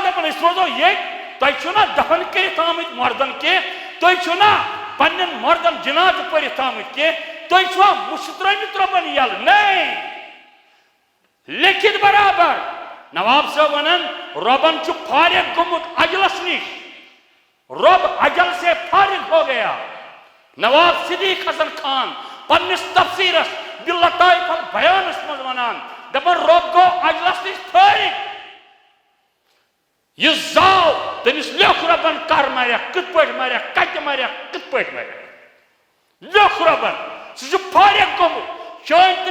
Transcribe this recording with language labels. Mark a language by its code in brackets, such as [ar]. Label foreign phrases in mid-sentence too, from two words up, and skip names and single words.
[ks] دپان أسۍ روزو ییٚتہِ تۄہہِ چھُو نا دفن کٔرِتھ آمٕتۍ مردن کینٛہہ تُہۍ چھِو نا پننٮ۪ن مردن جنازٕ پٔرِتھ آمٕتۍ کینٛہہ تُہۍ چھِوا مُشہٕ ترٛٲومٕتۍ رۄبن یلہٕ نَے لیکھِتھ برابر نواب صٲب ونان رۄبن چھُ فارغ گوٚمُت اجلس نِش [ur] رب اجل سے فارغ ہو گیا [ks] نواب صدیق حسن خان پننس تفسیرس باللطائف البیانس منٛز ونان دپان رب گوٚو اجلس نِش فارغ یُس زاو تٔمِس لیوٚکھ رۄبن کر مرٮ۪کھ کِتھ پٲٹھۍ مرٮ۪کھ کتہِ مرٮ۪کھ کِتھ پٲٹھۍ مرٮ۪کھ لیوٚکھ رۄبن سُہ چھُ فارغ گوٚمُت چٲنۍ تہٕ